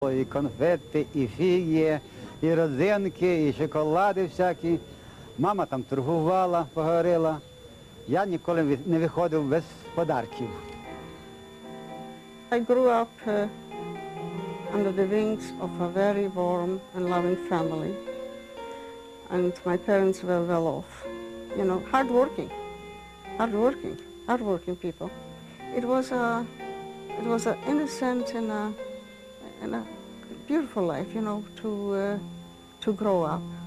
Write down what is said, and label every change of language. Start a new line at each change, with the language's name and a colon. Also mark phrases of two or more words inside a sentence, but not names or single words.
Ukrainian: І конфети, і фіги, і родзинки, і шоколади всякі. Мама там торгувала, поговорила. Я ніколи не виходив без подарків.
English: I grew up under the wings of a very warm and loving family. And my parents were well off. You know, hardworking people. It was an innocent and a beautiful life, you know, to grow up.